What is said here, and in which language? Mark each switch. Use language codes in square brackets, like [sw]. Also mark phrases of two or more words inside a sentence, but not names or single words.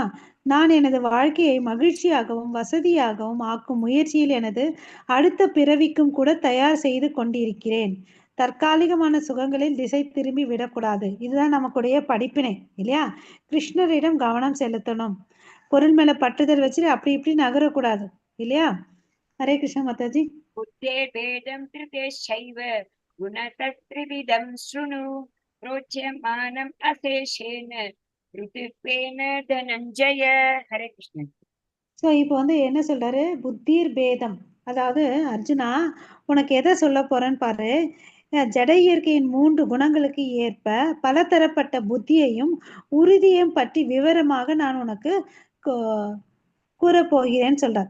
[ta] நான் எனது வாழ்க்கையை மகிழ்ச்சியாகவும் வசதியாகவும் ஆக்கும் முயற்சியில் எனது அடுத்த பிறவிக்கும் கூட தயார் செய்து கொண்டிருக்கிறேன். தற்காலிகமான சுகங்களில் திசை திரும்பி விடக்கூடாது. இதுதான் நமக்குடைய படிப்பினை இல்லையா? கிருஷ்ணரிடம் கவனம் செலுத்தணும். பொருள் மேல பற்றுதல் வச்சுட்டு அப்படி இப்படி நகரக்கூடாது இல்லையா? ஹரே கிருஷ்ணா மாதாஜி. [sa] बुद्धेर्भेदं त्रितेश्चैव गुणतस्त्रिविधं शृणु प्रोच्यमानम् अशेषेण ऋतुत्वेन धनञ्जय. हरे कृष्ण. [ta] ஸோ இப்போ வந்து என்ன சொல்றாரு? [sa] बुद्धिर्भेदम्. [ta] அதாவது அர்ஜுனா, உனக்கு எதை சொல்ல போறேன்னு பாரு. ஜட இயற்கையின் 3 குணங்களுக்கு ஏற்ப பலதரப்பட்ட புத்தியையும் உறுதியையும் பற்றி விவரமாக நான் உனக்கு கூறப்போகிறேன்னு சொல்றார்.